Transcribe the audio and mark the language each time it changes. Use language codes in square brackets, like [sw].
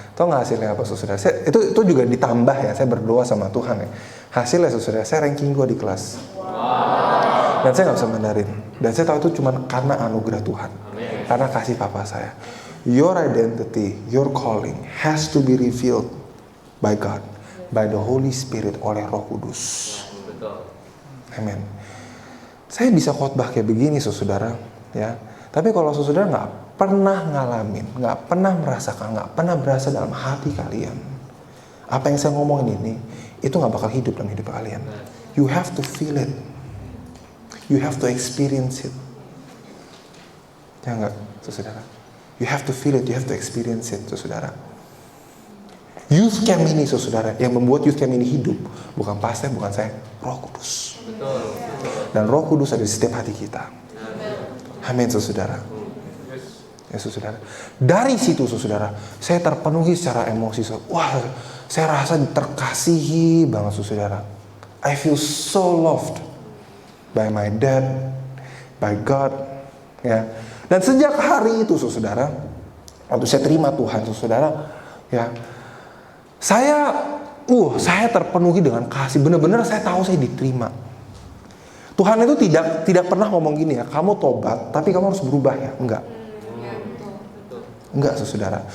[id] Tahu nggak hasilnya apa, saudara? Itu juga ditambah ya. Saya berdoa sama Tuhan ya. Hasilnya, saudara, saya ranking 2 di kelas. Dan saya nggak bisa Mandarin. Dan saya tahu itu cuma karena anugerah Tuhan. Karena kasih papa saya. [en] Your identity, your calling has to be revealed by God, by the Holy Spirit, [id] oleh Roh Kudus. Amin. Saya bisa khotbah kayak begini, saudara, ya. Tapi kalau saudara nggak pernah ngalamin, nggak pernah merasakan, nggak pernah berasa dalam hati kalian, apa yang saya ngomongin ini, itu nggak bakal hidup dalam hidup kalian. [en] You have to feel it. You have to experience it. [id] Ya nggak? saudara. [en] You have to feel it, you have to experience it, saudara. [id] Youth camp ini, saudara, yang membuat youth camp ini hidup, bukan pastor, bukan saya, Roh Kudus. Dan Roh Kudus ada di setiap hati kita. Amin, saudara. Ya, saudara. Dari situ, saudara, saya terpenuhi secara emosi. Wah, saya rasa terkasihi banget, saudara. [en] I feel so loved by my dad, by God, ya. [id] Dan sejak hari itu, saudara, waktu saya terima Tuhan, saudara, ya, saya terpenuhi dengan kasih. Benar-benar saya tahu saya diterima. Tuhan itu tidak pernah ngomong gini ya, kamu tobat, tapi kamu harus berubah ya, enggak. Enggak, saudara.